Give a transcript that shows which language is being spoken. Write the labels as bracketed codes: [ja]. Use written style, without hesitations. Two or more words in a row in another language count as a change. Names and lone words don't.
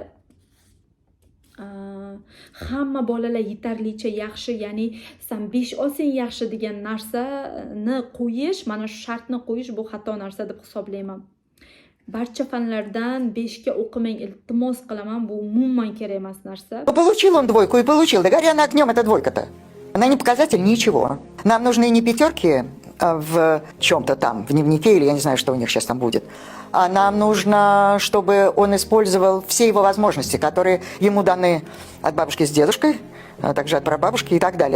[uz] Hamma bolalar yetarlicha yaxshi, ya'ni sen 5 olsang yaxshi degan narsani qo'yish, mana shu shartni qo'yish bu xato narsa deb hisoblayman. Barcha fanlardan 5 ga o'qimang, iltimos qilaman, bu umuman kerak emas narsa. [ru] Получил он двойку и получил. Да горя на огнем эта двойка-то. Она не показатель ничего. Нам нужны не пятерки в чем-то там, в дневнике, или я не знаю, что у них сейчас там будет. А нам нужно, чтобы он использовал все его возможности, которые ему даны от бабушки с дедушкой, а также от прабабушки и так далее.